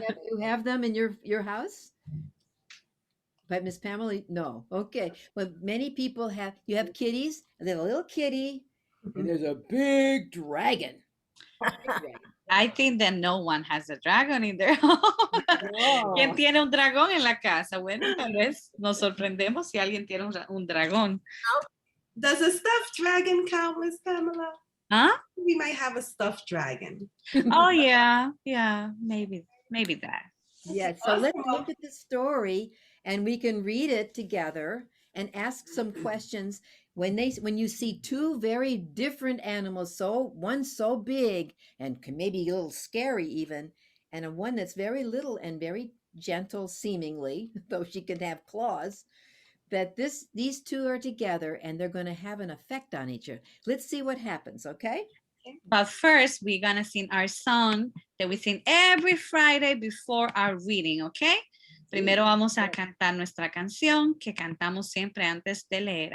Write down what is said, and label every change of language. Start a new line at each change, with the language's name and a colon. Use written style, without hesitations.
English: You have them in your house? But Miss Pamela, no. Okay. Well, many people have, you have kitties, and there's a little kitty, and there's a big dragon. I think that no one has a dragon in their home.
Spanish: ¿Quién tiene un dragón en la casa? Bueno, tal vez nos sorprendemos si alguien tiene un dragón.
English: Does a stuffed dragon count, Miss Pamela? Huh? We might have a stuffed dragon. Oh, yeah, maybe that. Yes, so let's look at the story and we can read it together and ask some questions. When you see two very different animals, one so big and maybe a little scary even, and one that's very little and very gentle seemingly, though she can have claws, that these two are together and they're going to have an effect on each other. Let's see what happens, okay? But first, we're going to sing our song that we sing every Friday before our reading, okay?
Spanish: Primero vamos a cantar nuestra canción que cantamos siempre antes de leer.